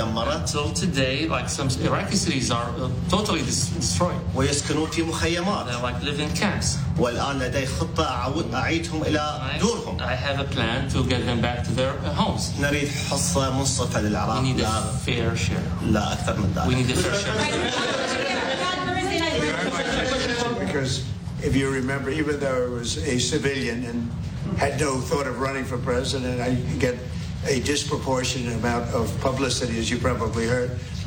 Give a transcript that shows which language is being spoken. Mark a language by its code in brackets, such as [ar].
[en] until today, like some Iraqi cities are totally destroyed. [ar] ويسكنون في مخيمات. [en] They're like living camps. [ar] والآن لدي خطة أعيدهم إلى دورهم. [en] I have a plan to get them back to their homes. [ar] نريد حصة منصفة للعراق. [en] We need a fair share. [ar] لا أكثر من ذلك. [en] We need a fair share. Because if you remember, even though I was a civilian and had no thought of running for president, I get a disproportionate amount of publicity, as you probably heard.